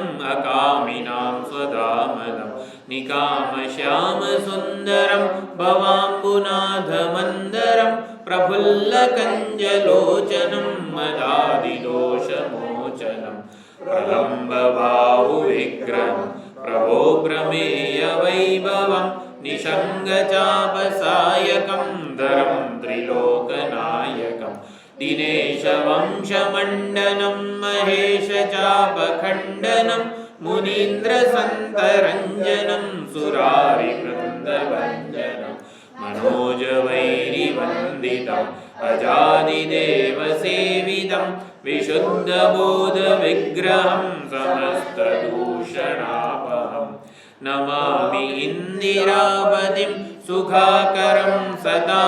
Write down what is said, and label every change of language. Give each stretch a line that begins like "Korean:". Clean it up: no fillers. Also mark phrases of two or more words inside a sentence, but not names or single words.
Sanskrit: અકામિનાં સ્વધામદમ નિકામશ્યામ સુંદરમ ભવાંબુનાથમંદરમ પ્રફુલ્લકંજલોચનમ મદાદિદોષમોચનમ પ્રલંબબાહુવિગ્રહમ પ્રભો પ્રમેય વૈભવમ નિષંગચાપસાયકમ ધરમ ત્રિલોકનાયકમ દિનેશવંશમંડનમ મહેશચાપખંડનમ મુનીન્દ્રસંતરંજનમ સુરારિવૃંદભંજનમ मनोजवैरिवन्दितम् अजादिदेवसेवितं विशुद्धबोधविग्रहं समस्तदूषणापहम् नमामि इन्दिरापतिं सुखाकरं सतां